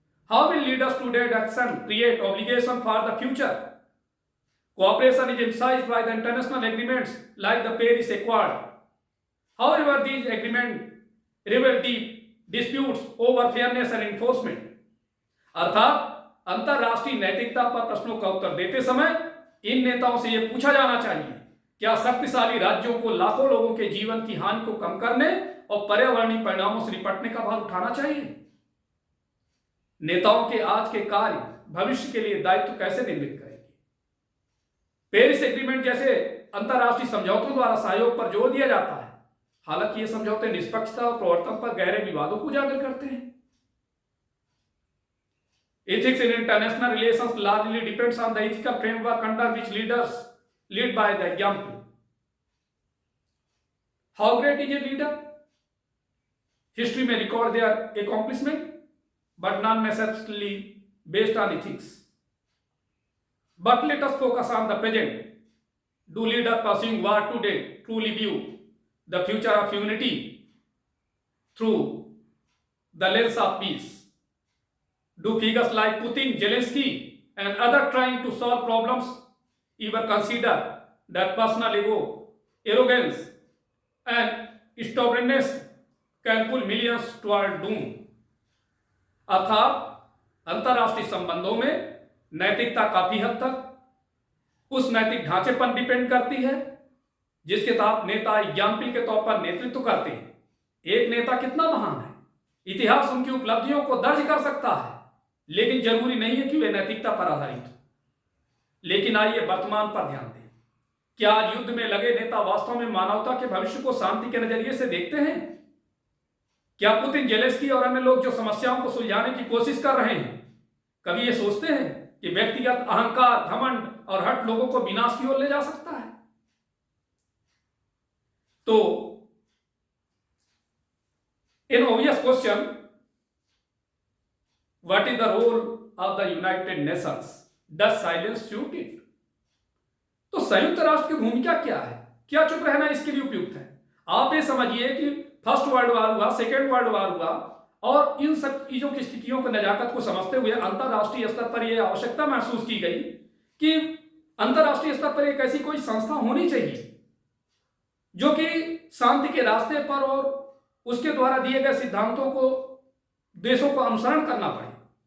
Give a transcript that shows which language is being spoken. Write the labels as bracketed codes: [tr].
[en] How will leaders today action create obligation for the future? Cooperation is emphasized by the international agreements like the Paris Accord. However, these agreements reveal deep disputes over fairness and enforcement. [hi] अर्थात अंतरराष्ट्रीय नैतिकता पर प्रश्नों का उत्तर देते समय इन नेताओं से यह पूछा जाना चाहिए, क्या शक्तिशाली राज्यों को लाखों लोगों के जीवन की हानि को कम करने और पर्यावरणीय परिणामों से निपटने का भार उठाना चाहिए? नेताओं के आज के कार्य भविष्य के लिए दायित्व कैसे निर्मित करेंगे? पेरिस एग्रीमेंट जैसे अंतरराष्ट्रीय समझौतों द्वारा सहयोग पर जोर दिया जाता है, हालांकि ये समझौते निष्पक्षता और प्रवर्तन पर गहरे विवादों को उजागर करते हैं। [en] Ethics in international relations largely depends on the ethical framework under which leaders lead by the example. How great is a leader? History may record their accomplishment, but not necessarily based on ethics. But let us focus on the present. Do leaders pursuing war today truly view the future of humanity through the lens of peace? Do figures like Putin, Zelensky, and others trying to solve problems even consider that personal ego, arrogance, and stubbornness can pull millions toward doom? [hi] अर्थात अंतरराष्ट्रीय संबंधों में नैतिकता काफी हद तक उस नैतिक ढांचे पर डिपेंड करती है जिसके तहत नेता एग्जाम्पल के तौर पर नेतृत्व करते हैं। एक नेता कितना महान है? इतिहास उनकी उपलब्धियों को दर्ज कर सकता है, लेकिन जरूरी नहीं है कि वे नैतिकता पर आधारित हो। लेकिन आइए वर्तमान पर ध्यान दें। क्या आज युद्ध में लगे नेता वास्तव में मानवता के भविष्य को शांति के नजरिए से देखते हैं? क्या पुतिन, जेलेंस्की और अन्य लोग जो समस्याओं को सुलझाने की कोशिश कर रहे हैं, कभी ये सोचते हैं कि व्यक्तिगत अहंकार, घमंड और हठ लोगों को विनाश की ओर ले जा सकता है? [en] तो an obvious question, what is the role of the United Nations? Does silence suit it? [hi] तो संयुक्त राष्ट्र की भूमिका क्या है? क्या चुप रहना इसके लिए उपयुक्त है? आप ये समझिए कि फर्स्ट वर्ल्ड वॉर हुआ, सेकेंड वर्ल्ड वॉर हुआ, और इन सब चीजों की स्थितियों को, नजाकत को समझते हुए अंतरराष्ट्रीय स्तर पर यह आवश्यकता महसूस की गई कि अंतरराष्ट्रीय स्तर पर एक ऐसी कोई संस्था होनी चाहिए जो कि शांति के रास्ते पर और उसके द्वारा दिए गए सिद्धांतों को देशों को अनुसरण करना पड़े।